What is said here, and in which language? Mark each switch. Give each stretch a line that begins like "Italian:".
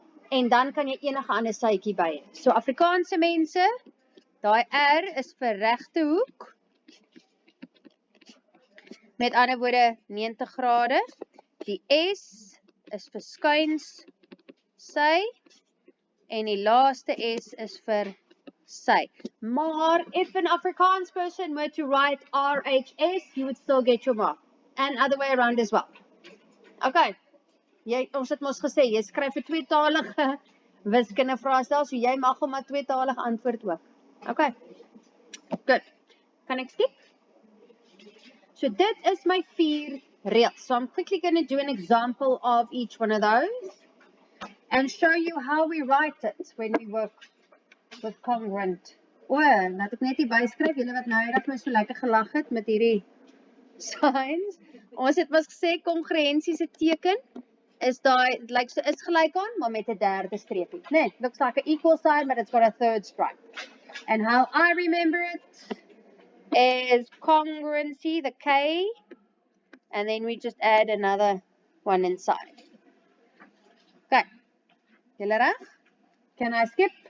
Afrikaans: En dan kan jy enige ander sytjie by hê. So Afrikaanse mense, daai R is vir regte hoek. Met ander woorde 90 grade. Die S is vir skuins sy en die laaste S is vir sy.
English: Maar if an Afrikaans person were to write RHS, you would still get your mark. And other way around as well. Okay.
Afrikaans: Ons het mos gesê, jy skryf 'n tweetalige wiskunde vraestel, so jy mag hom 'n tweetalige antwoord ook.
English: Okay. Good.
Afrikaans: Kan ek skip? So dit is my 4 reels.
English: So I'm quickly going to do an example of each one of those and show you how we write it when we work with congruent.
Afrikaans: Laat ek net hier byskryf, julle wat nou eendag my so lekker gelag het met hierdie signs. Ons het mos gesê kongruensie se teken is daai is gelyk aan, maar met 'n derde streepie.
English: Nee, looks like an equal sign, but it's got a third stripe. And how I remember it is kongruensie, the K, and then we just add another one inside. Okay.
Afrikaans: Julle reg?
English: Can I skip?